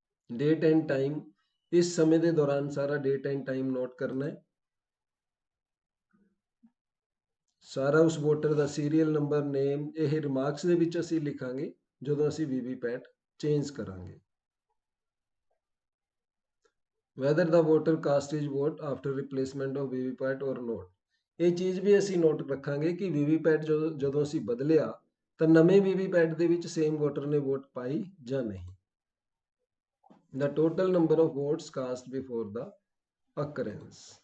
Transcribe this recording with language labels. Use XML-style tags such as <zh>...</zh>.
<pa>Date end time, ਇਸ ਸਮੇਂ ਦੇ ਦੌਰਾਨ ਸਾਰਾ ਡੇਟ ਐਂਡ ਟਾਈਮ ਨੋਟ ਕਰਨਾ ਹੈ। ਸਾਰਾ ਉਸ ਵੋਟਰ ਦਾ ਸੀਰੀਅਲ ਨੰਬਰ, ਨੇਮ, ਇਹ ਰਿਮਾਰਕਸ ਦੇ ਵਿੱਚ ਅਸੀਂ ਲਿਖਾਂਗੇ ਜਦੋਂ ਅਸੀਂ ਵੀਵੀਪੈਟ ਚੇਂਜ ਕਰਾਂਗੇ।</pa> <en>whether the voter cast his vote after replacement of VVPAT or not।</en> <pa>ਇਹ ਚੀਜ਼ ਵੀ ਅਸੀਂ ਨੋਟ ਰੱਖਾਂਗੇ ਕਿ ਵੀਵੀਪੈਟ ਜਦੋਂ ਅਸੀਂ ਬਦਲਿਆ ਤਾਂ ਨਵੇਂ ਵੀਵੀਪੈਟ ਦੇ ਵਿੱਚ ਸੇਮ ਵੋਟਰ ਨੇ ਵੋਟ ਪਾਈ ਜਾਂ ਨਹੀਂ।</pa> <en>The total number of votes cast before the occurrence।</en>